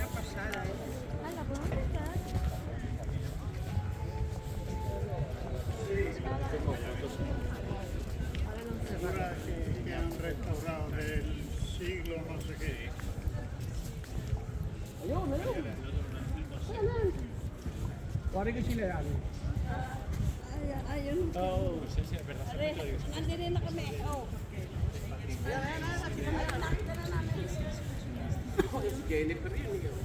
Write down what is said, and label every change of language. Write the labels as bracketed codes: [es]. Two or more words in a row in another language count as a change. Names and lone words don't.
[es] Ahora que han restaurado del siglo no sé qué. [tl] Ayun. Wari ko sila yan. Ayun. Oh, Nandito na kami. Oh. Jennifer yun.